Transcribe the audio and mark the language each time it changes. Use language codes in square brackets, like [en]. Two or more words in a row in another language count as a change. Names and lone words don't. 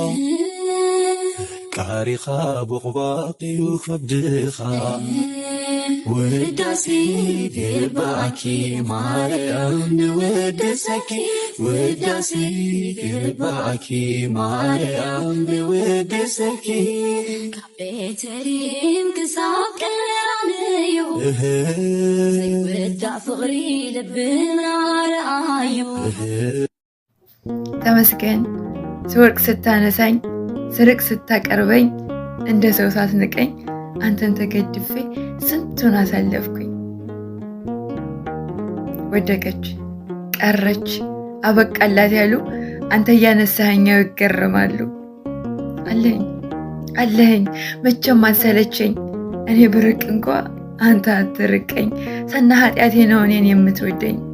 [ti] ቃሪኻ በቕባቂዩ ከብድኻ ውዳሴ ይግባኪ ማርያም ንውድሰኪ ውዳሴ ይግባኪ ማርያም ንውድሰኪ ካብ ቤተልሔም ክሳብ ቀራንዮ ዘይወዳእ ፍቕሪ ልብና ረኣዩ [am] ተመስገን ስወርቅ ስታነሳኝ ስርቅ ስታቀርበኝ እንደ ሰው ሳትንቀኝ አንተን ተገድፌ ስንቱን አሳለፍኩኝ። ወደቀች ቀረች አበቃላት ያሉ አንተ እያነሳኸኛው ይገረማሉ። አለኸኝ መቼም አልሰለቸኝ እኔ ብርቅ እንኳ አንተ አትርቀኝ። ሰና ኃጢአቴ ነው እኔን የምትወደኝ።